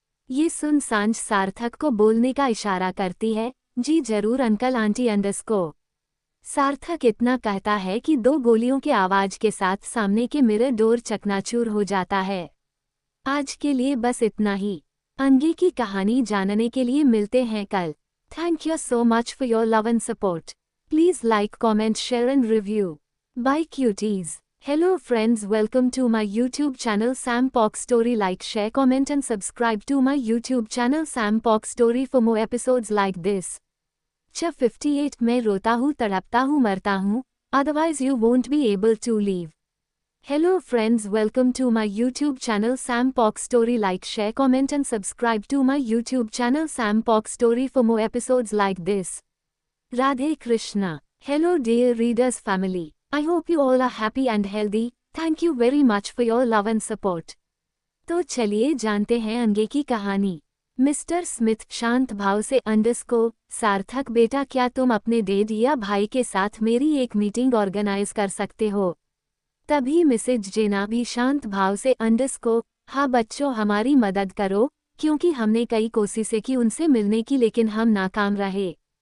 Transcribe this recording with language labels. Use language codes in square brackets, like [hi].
[hi] ये सुन सांझ सार्थक को बोलने का इशारा करती है, जी जरूर अंकल आंटी अंडरस्को। सार्थक इतना कहता है कि 2 गोलियों के आवाज के साथ सामने के मिरर डोर चकनाचूर हो जाता है। आज के लिए बस इतना ही। आगे की कहानी जानने के लिए मिलते हैं कल। [en] Thank you so much for your love and support. Please like, comment, share and review. Bye cuties. Hello friends, welcome to my YouTube channel Sam Pock Story. Like, share, comment and subscribe to my YouTube channel Sam Pock Story for more episodes like this. Chapter 58 [hi] मैं रोता हूँ तड़पता हूँ मरता हूँ, [en] otherwise you won't be able to leave. Hello friends, welcome to my YouTube channel Sam Pock Story. Like, share, comment and subscribe to my YouTube channel Sam Pock Story for more episodes like this. Radhe Krishna. Hello dear readers family. I hope you all are happy and healthy. Thank you very much for your love and support. [hi] तो चलिए जानते हैं आगे की कहानी। Mister Smith शांत भाव से, अंडरस्को सार्थक बेटा क्या तुम अपने डैड या भाई के साथ मेरी एक मीटिंग ऑर्गेनाइज कर सकते हो। तभी मिसेज जेना भी शांत भाव से, अंडरस्को हाँ बच्चों हमारी मदद करो, क्योंकि हमने कई कोशिशें की उनसे मिलने की लेकिन हम नाकाम रहे।